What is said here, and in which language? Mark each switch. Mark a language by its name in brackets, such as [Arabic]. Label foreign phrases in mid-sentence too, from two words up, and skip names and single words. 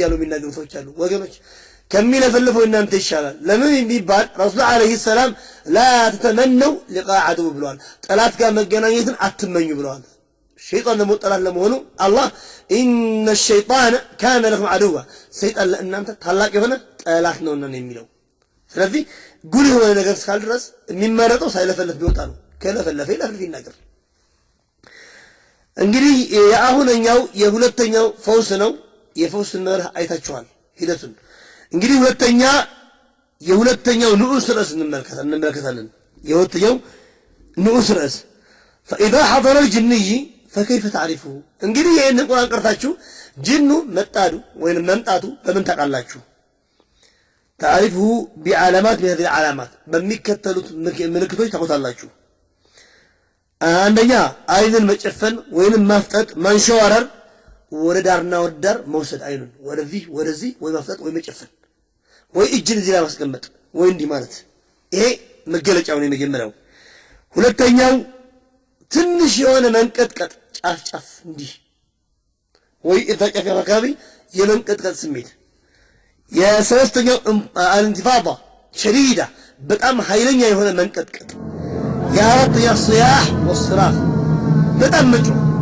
[Amharic] ያሉ የሚናገሩ ሰዎች አሉ። ወገኖች ከሚለፈልፈው እናንተ ይሻላል። ለምን የሚባል ረሱል [Arabic] عليه السلام لا تتمنوا لقاء العدو [Amharic] ብለዋል። ጠላት ጋር መገናኘትን አትመኙ ብለዋል። ሸይጣን ደግሞ ጠላት ለመሆኑ አላህ [Arabic] إن الشيطان كان لكم عدوا [Amharic] ሰይጣን ለእናንተ ታላቅ የሆነ ጠላት ነውና ነው የሚለው። ስለዚህ ጉልህ የሆነ ነገር እስካል ድረስ የሚመረጠው ሳይለፈልፍ ቢወጣ ነው። ከለፈለፈ ይለፍልፍ ይናገር። እንግዲህ የአሁነኛው የሁለተኛው ፈውስ ነው። የፈውስ መርህ አይታችኋል ሂደቱን። እንግዲህ የሁለተኛው ንዑስ ርዕስ እንመለከታለን። የሁለተኛው ንዑስ ርዕስ [Arabic] فإذا حضر الجني فكيف تعرفه። [Amharic] እንግዲህ ይሄንን ቁርአን ቀርታችሁ ጅኑ መጣዱ ወይንም መምጣቱ በምን ታውቃላችሁ? [Arabic] تعرفه بعلامات من هذه العلامات [Amharic] በሚከተሉት ምልክቶች ታውቃላችሁ። አንደኛ አይንን መጨፈን ወይንም ማፍጠጥ ማንሸዋረር፣ ወደ ዳርና ወደ ዳር መውሰድ፣ አይኑን ወደዚህ ወይ ማፍጠጥ ወይ መጨፈን ወይ እጅን እዚህ ላይ ማስቀመጥ ወይ እንዲህ ማለት፣ ይሄ መገለጫው ነው የመጀመሪያው። ሁለተኛው ትንሽ የሆነ መንቀጥቀጥ ጫፍ እንዲህ ወይ እዛ ጫፍ አካባቢ የመንቀጥቀጥ ስሜት። የሶስተኛው [Arabic] الانتفاضة الشديدة [Amharic] በጣም ኃይለኛ የሆነ መንቀጥቀጥ። የአራተኛው [Arabic] صياح وصراخ [Amharic] በጣም መጮህ።